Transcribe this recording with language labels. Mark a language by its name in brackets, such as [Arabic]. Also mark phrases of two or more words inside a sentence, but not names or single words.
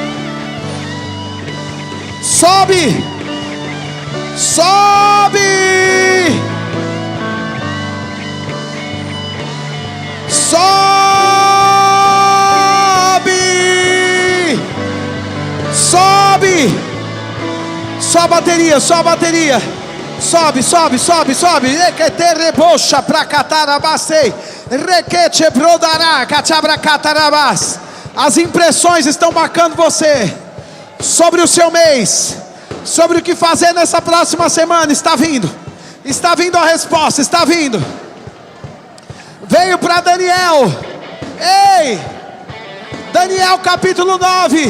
[Portuguese] Sobe, sobe, sobe, sobe. Só a bateria, só a bateria. Sobe, sobe, sobe, sobe. Requete rebocha pra catarabacei. Requete brodará, cachabra catarabás. As impressões estão marcando você sobre o seu mês, sobre o que fazer nessa próxima semana. Está vindo a resposta, está vindo. Veio para Daniel. Ei, Daniel capítulo 9.